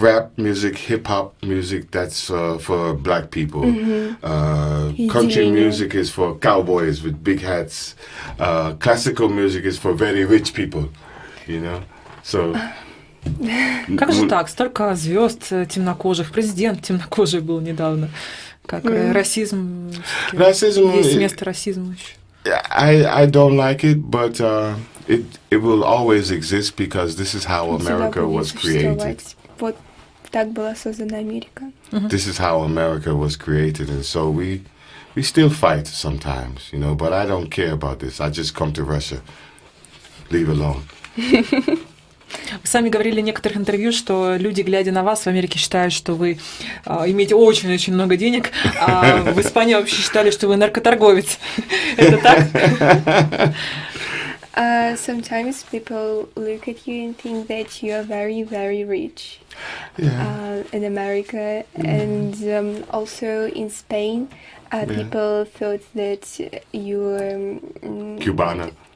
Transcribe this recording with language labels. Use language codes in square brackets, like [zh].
[en] rap music, hip hop music, that's for black people. Country [ru] Разделение. [en] music is for cowboys with big hats. Classical music is for very rich people, you know. So [ru] Как же так? Столько звезд темнокожих, президент темнокожий был недавно. Как расизм, есть место расизму еще. [en] I don't like it, but it will always exist because this is how America was created. [ru] Вот так была создана Америка. [en] This is how America was created, and so we still fight sometimes, you know. But I don't care about this. I just come to Russia. Leave alone. [ru] Вы сами говорили в некоторых интервью, что люди, глядя на вас в Америке, считают, что вы имеете очень-очень много денег, а в Испании вообще считали, что вы наркоторговец. Это так? [en] Sometimes people look at you and think that you are very, very rich in America, and also in Spain, people thought that you were [es] Cubana.